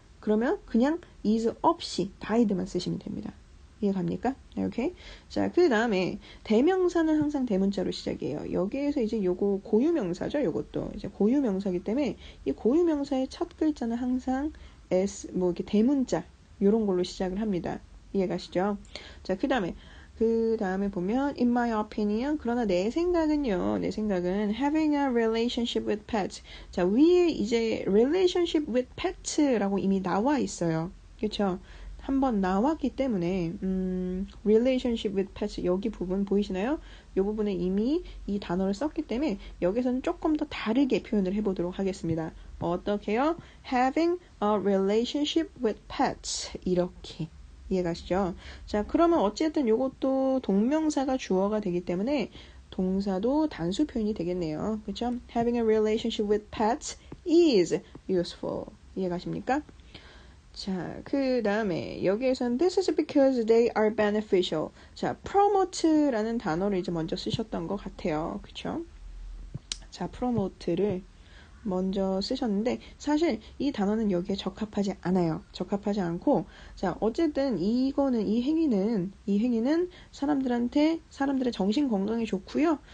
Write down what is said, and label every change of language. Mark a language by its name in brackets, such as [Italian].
[Korean] 그러면 그냥 is 없이 died만 쓰시면 됩니다. 이해갑니까? 이렇게. 자, 그 다음에 대명사는 항상 대문자로 시작이에요. 여기에서 이제 요거 고유명사죠. 요것도 이제 고유명사이기 때문에 이 고유명사의 첫 글자는 항상 s 이렇게 대문자 요런 걸로 시작을 합니다. 이해가시죠? 자, 그 다음에 보면 [English] in my opinion [Korean] 그러나 내 생각은 [English] having a relationship with pets. [Korean] 자, 위에 이제 [English] relationship with pets [Korean] 라고 이미 나와 있어요. 그렇죠? 한번 나왔기 때문에 [English] relationship with pets [Korean] 여기 부분 보이시나요? 이 부분에 이미 이 단어를 썼기 때문에 여기서는 조금 더 다르게 표현을 해보도록 하겠습니다. 어떻게요? [English] having a relationship with pets [Korean] 이렇게 이해가시죠? 자, 그러면 어쨌든 이것도 동명사가 주어가 되기 때문에 동사도 단수 표현이 되겠네요. 그렇죠? [English] having a relationship with pets is useful. [Korean] 이해가십니까? 자, 그 다음에 여기에서는 [English] this is because they are beneficial. [Korean] 자, promote라는 단어를 이제 먼저 쓰셨던 것 같아요. 그쵸? 자, promote를 먼저 쓰셨는데 사실 이 단어는 여기에 적합하지 않아요. 적합하지 않고 자, 어쨌든 이 행위는 사람들의 정신 건강에 좋고요.